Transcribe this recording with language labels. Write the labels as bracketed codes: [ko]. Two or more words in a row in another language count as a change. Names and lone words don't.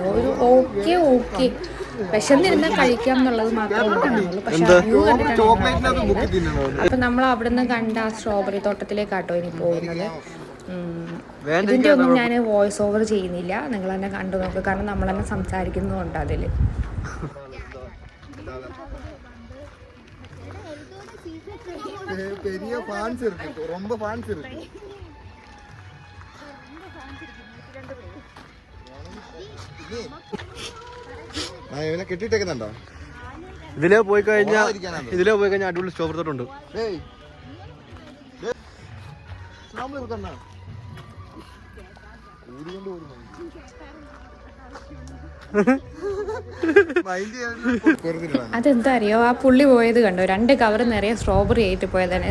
[ml] ഒരു ഓക്കെ വിശന്നിരുന്നാൽ കഴിക്കാം എന്നുള്ളത് മാത്രമേ ഉണ്ടായിരുന്നുള്ളൂ. പക്ഷെ വ്യൂ കണ്ടിട്ടാണ്. അപ്പം നമ്മൾ അവിടെ നിന്ന് കണ്ട ആ സ്ട്രോബെറി തോട്ടത്തിലേക്കാട്ടോ ഇനി പോകുന്നത്. ഇതിൻ്റെ ഒന്നും ഞാൻ [en] voice over [ml] ചെയ്യുന്നില്ല, നിങ്ങൾ തന്നെ കണ്ടു നോക്കുക. കാരണം നമ്മൾ തന്നെ സംസാരിക്കുന്നതുകൊണ്ട് അതിൽ. [ta] பெரிய ஃபான்ஸ் இருக்கு, ரொம்ப ஃபான்ஸ் இருக்கு. [ml] நான் ഇവനെ കെട്ടിട്ടേക്കുന്നുണ്ടോ? ഇതിലേ പോയി കഴിഞ്ഞാൽ അടിപൊളി സ്ട്രോബെറി തോട്ടമുണ്ട്. അതെന്താ അറിയോ, ആ പുള്ളി പോയത് കണ്ടോ, 2 കവർ നിറയെ സ്ട്രോബെറി ആയിട്ട് പോയതാണ്.